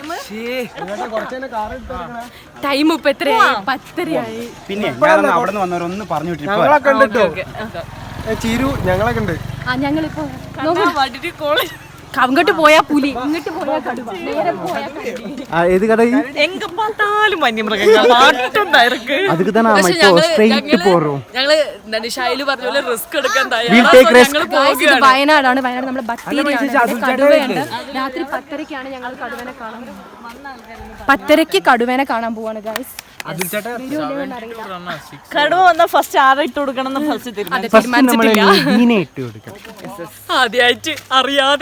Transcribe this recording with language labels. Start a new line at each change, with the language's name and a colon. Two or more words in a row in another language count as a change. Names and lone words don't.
Malayalam: ടൈം ഇപ്പൊ എത്രയായി? 10:30 പിന്നെ അവിടെ നിന്ന് വന്നവരൊന്ന് പറഞ്ഞു ഞങ്ങളെ കണ്ടിട്ടോ ചിരു ഞങ്ങളെ കണ്ട് ഞങ്ങളിപ്പോ അങ്ങോട്ട് പോയാ പുലി, ഇങ്ങോട്ട് പോയാ കടുവ, നേരെ പോയാ കടുവ. ഏത് കട
Tamil: எங்க பார்த்தாலும்
Malayalam: വന്യമൃഗങ്ങൾ മാറ്റുണ്ടായിരിക്കും.
Tamil: அதுக்கு தான் நாம இப்போ ஸ்ட்ரைட் போறோம்.
Malayalam: ഞങ്ങള് എന്താണ് ഷൈലു പറഞ്ഞ പോലെ റിസ്ക് എടുക്കാൻ
English: We'll take risk.
Malayalam: Guys, ഇത് വയനാടാണ്. വയനാട് നമ്മുടെ ബത്തേരിയാണ്. കടുവയുണ്ട്. രാത്രി 10:30ക്കാണ് ഞങ്ങൾ കടുവനെ കാണാൻ പോകുന്നത്. 10:30ക്ക് കടുവനെ കാണാൻ പോവാണ് ഗൈസ്. കടുവ വന്നാൽ ഫസ്റ്റ് ആരെ ഇട്ട് കൊടുക്കണം എന്ന് ഫസ്റ്റ് ആദ്യമായിട്ട് അറിയാതെ